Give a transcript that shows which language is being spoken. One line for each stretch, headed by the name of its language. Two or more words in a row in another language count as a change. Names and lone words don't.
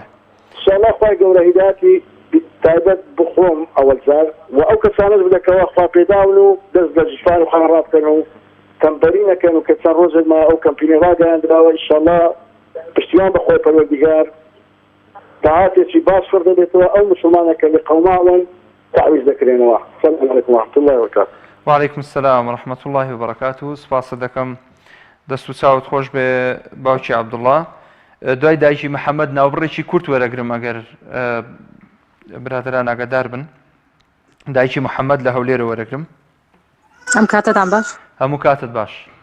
Central Kurdish: انشاءالله خوای گەورە هیداتی تایبەت بخۆم ئەوەل جار و ئەو کەسانەش بدەکەوە خوا پێداون و دەست لە جیفان و خەنەڕا بکەن و تەمبەری نەکەن و کە چەند ڕۆژێک ما ئەو کەمپینی ڕاگەیاندراوە ئینشاءالله پشتیوان بەخۆی پەروەردیگار داهاتێکی باش فڕ دەبێتەوە ئەو مسلمانەکە لە قەوماون تعویز دەکرێنەوە
Arabic: السلام عليكم ورحمة الله وبركاته. وعليكم السلام ورحمة الله وبركاته.
Central Kurdish: سپاس دەکەم دەست و چاوت خۆش بێ باوکی عەبدوڵڵا. دوای دایکی محەممەد ناوبڕێکی کورت وەرەگرم ئەگەر برادران ئاگادار بن. دایکی محەممەد لە هەولێرە وەرەگرم. ئەم کاتتان باش؟ هەموو کاتت باش.